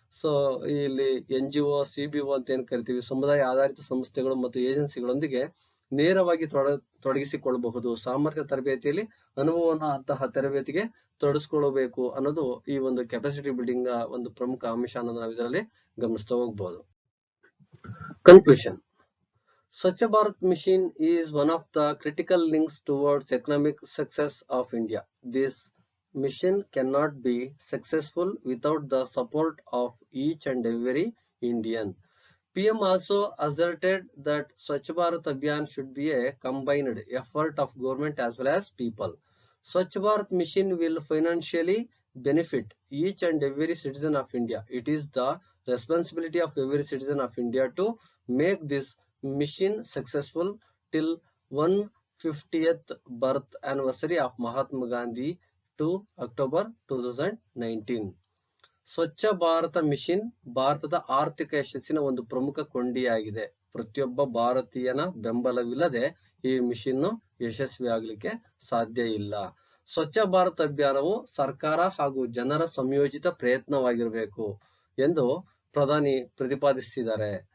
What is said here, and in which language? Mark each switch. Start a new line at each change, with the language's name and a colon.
Kannada: So ಇಲ್ಲಿ NGO, CBO ಅಂತ ಏನ್ ಕರಿತೀವಿ, ಸಮುದಾಯ ಆಧಾರಿತ ಸಂಸ್ಥೆಗಳು ಮತ್ತು ಏಜೆನ್ಸಿಗಳೊಂದಿಗೆ ನೇರವಾಗಿ ತೊಡಗಿಸಿಕೊಳ್ಳಬಹುದು. ಸಾಮರ್ಥ್ಯ ತರಬೇತಿಯಲ್ಲಿ ಅನುಭವವನ್ನು ಅಂತಹ ತರಬೇತಿಗೆ ತೊಡಗಿಸ್ಕೊಳ್ಬೇಕು ಅನ್ನೋದು ಈ ಒಂದು ಕೆಪಾಸಿಟಿ ಬಿಲ್ಡಿಂಗ್ ಒಂದು ಪ್ರಮುಖ ಅಂಶ ಅನ್ನೋದು ನಾವು ಇದರಲ್ಲಿ ಗಮನಿಸ್ತಾ ಹೋಗ್ಬೋದು.
English: Conclusion. Swachh Bharat Mission is one of the critical links towards economic success of India. This mission cannot be successful without the support of each and every Indian. PM also asserted that Swachh Bharat Abhiyan should be a combined effort of government as well as people. Swachh Bharat Mission will financially benefit each and every citizen of India. It is the responsibility of every citizen of India to make this mission successful till 150th birth anniversary of Mahatma Gandhi to October 2019.
Kannada: Swachh Bharat mission ಭಾರತದ ಆರ್ಥಿಕ ಯಶಸ್ಸಿನ ಒಂದು ಪ್ರಮುಖ ಕೊಂಡಿಯಾಗಿದೆ. ಪ್ರತಿಯೊಬ್ಬ ಭಾರತೀಯನ ಬೆಂಬಲವಿಲ್ಲದೆ ಈ mission ಯಶಸ್ವಿ ಆಗ್ಲಿಕ್ಕೆ ಸಾಧ್ಯ ಇಲ್ಲ. ಸ್ವಚ್ಛ ಭಾರತ ಅಭಿಯಾನವು ಸರ್ಕಾರ ಹಾಗೂ ಜನರ ಸಂಯೋಜಿತ ಪ್ರಯತ್ನವಾಗಿರಬೇಕು ಎಂದು ಪ್ರಧಾನಿ ಪ್ರತಿಪಾದಿಸಿದ್ದಾರೆ.